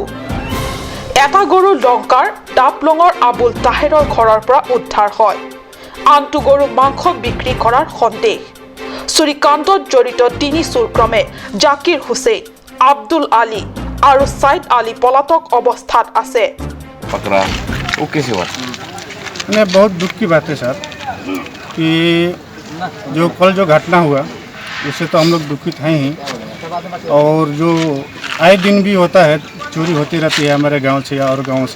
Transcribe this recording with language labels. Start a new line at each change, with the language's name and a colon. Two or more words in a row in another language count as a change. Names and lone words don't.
Assamese: এটা গৰু লংকাৰ ডাবলঙৰ আবুল তাহেৰৰ ঘৰৰ পৰা উদ্ধাৰ হয়। আনটো গৰু মাংস বিক্ৰী কৰাৰ সন্দেহ। চুৰিকাণ্ডত জড়িত ৩ চোৰক্ৰমে জাকিৰ হুছেইন, আব্দুল আলী আৰু ছাইদ আলী পলাতক অৱস্থাত আছে।
Hindi: पकड़ा वो कैसे हुआ? नहीं, बहुत दुख की बात है सर कि जो कल जो घटना हुआ उससे तो हम लोग दुखित हैं ही, और जो आए दिन भी होता है, चोरी होती रहती है हमारे गांव से या और गांव से।